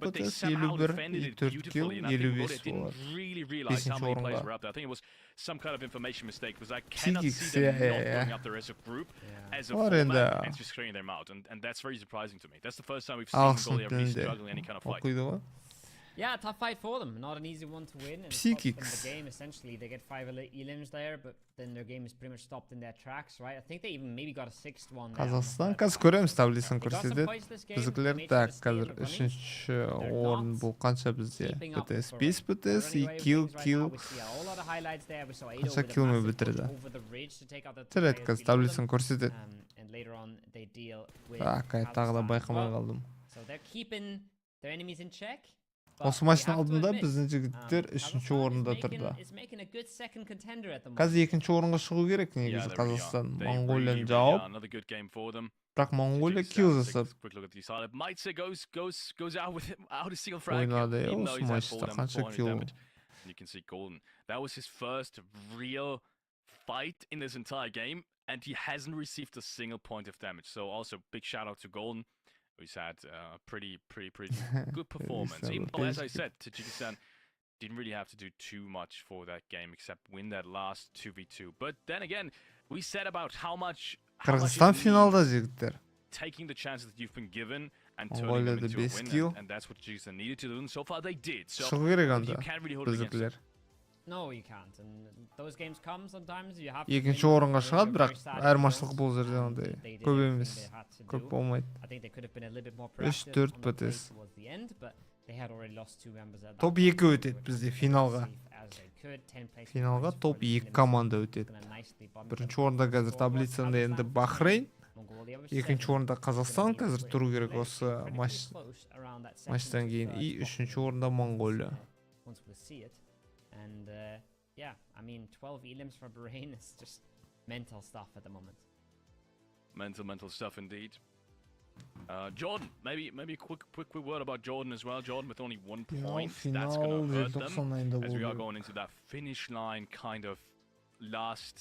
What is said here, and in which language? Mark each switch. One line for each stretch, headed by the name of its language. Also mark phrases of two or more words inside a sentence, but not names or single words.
English: But they
Kazakh: пүтес,
English: somehow 51, defended it
Kazakh: 4 kill,
English: beautifully, and I think Mongolia 55 didn't
Kazakh: олар.
English: really realize how many
Kazakh: Бесінші
English: players
Kazakh: орынға.
English: were up there. I think it was some kind of information mistake because I cannot PSIX, see them yeah, not yeah. going up there as a group, Yeah. as a
Kazakh: Олар
English: format,
Kazakh: енді
English: and just clearing them out, and that's very surprising to me. That's the first time we've seen
Kazakh: ағылшын
English: Mongolia really
Kazakh: тілінде
English: struggling in any kind of fight.
Kazakh: оқиды ғой.
English: Yeah, tough fight for them. Not an easy one to win. And PSIX. cost them the game essentially. They get 5 elims there, but then their game is pretty much stopped in their tracks, right? I think they even maybe got a 6th one. there on the
Kazakh: Қазақстан
English: third
Kazakh: қазір
English: round.
Kazakh: көреміз таблицаны
English: They got some
Kazakh: көрсетеді.
English: points this game.
Kazakh: Біздікілер
English: They made sure
Kazakh: так
English: to stay in
Kazakh: қазір
English: the running.
Kazakh: 3-ші
English: They're
Kazakh: орын
English: not
Kazakh: бұл қанша бізде?
English: keeping up
Kazakh: БТС
English: for
Kazakh: 5
English: it. They're
Kazakh: БТС,
English: running away with
Kazakh: kill,
English: things right now.
Kazakh: kill.
English: We see a whole lot of highlights there. We saw 8
Kazakh: Қанша
English: with a
Kazakh: киллмен
English: massive
Kazakh: бітірді?
English: push over the ridge to take out the two
Kazakh: Тіреді
English: players
Kazakh: қазір
English: below them.
Kazakh: таблицаны көрсетеді.
English: And later on they deal with
Kazakh: Так, тағы да
English: Kazakhstan as
Kazakh: байқамай
English: well.
Kazakh: қалдым.
English: So they're keeping their enemies in check. but
Kazakh: Осы
English: we
Kazakh: матчтың
English: have to
Kazakh: алдында
English: admit,
Kazakh: біздің жігіттер 3-ші
English: Kazakhstan
Kazakh: орында
English: is
Kazakh: тұрды.
English: is making a good second contender at the moment.
Kazakh: Қазір 2-ші орынға шығу керек
English: Yeah,
Kazakh: негізі
English: they really
Kazakh: Қазақстан.
English: are. They
Kazakh: Монголияны
English: really
Kazakh: жауып,
English: are. Another good game for them.
Kazakh: бірақ Монголия
English: Tajikistan,
Kazakh: kill
English: take a
Kazakh: жасап
English: quick look at these highlights. Maitse goes out with out a single frag,
Kazakh: ойнады.
English: even though
Kazakh: Осы
English: he's had
Kazakh: матчта
English: 4
Kazakh: қанша
English: 400
Kazakh: kill?
English: damage. And you can see Golden. That was his first real fight in this entire game, and he hasn't received a single point of damage. So also big shout out to Golden, who's had a pretty good performance. Even though, as I said, Tajikistan didn't really have to do too much for that game except win that last 2v2. But then again, we said about how much
Kazakh: Қырғызстан
English: you
Kazakh: финалда
English: need
Kazakh: жігіттер.
English: taking the chances that you've been given and turning them Mongolia into a best win, kill. and that's what Tajikistan needed to do, and so far they did. So
Kazakh: Шығу керек
English: you
Kazakh: анда
English: can't really hold it against them.
Kazakh: біздікілер.
English: No, you can't. And those games come sometimes. You have to
Kazakh: Екінші
English: win
Kazakh: орынға
English: for
Kazakh: шығады,
English: your
Kazakh: бірақ
English: very sad
Kazakh: айырмашылық
English: results,
Kazakh: бұл жерде
English: and
Kazakh: ондай
English: they did
Kazakh: көп
English: everything
Kazakh: емес.
English: they had to
Kazakh: Көп
English: do.
Kazakh: болмайды.
English: I think they could have been a little bit more
Kazakh: 3-4
English: proactive on the play
Kazakh: бітес.
English: towards the end, but they had already lost 2 members at that
Kazakh: Топ
English: point.
Kazakh: 2 өтеді бізде финалға. Финалға топ 2 команда өтеді. Бірінші орында қазір таблицада енді Бахрейн, екінші орында Қазақстан қазір тұру керек осы матчтан кейін, и үшінші орында Монголия.
English: And yeah, I mean 12 elims for Bahrain is just mental stuff at the moment. Mental stuff indeed. Jordan, maybe a quick word about Jordan as well. Jordan with only 1 point, that's going to hurt them as we are going into that finish line kind of last.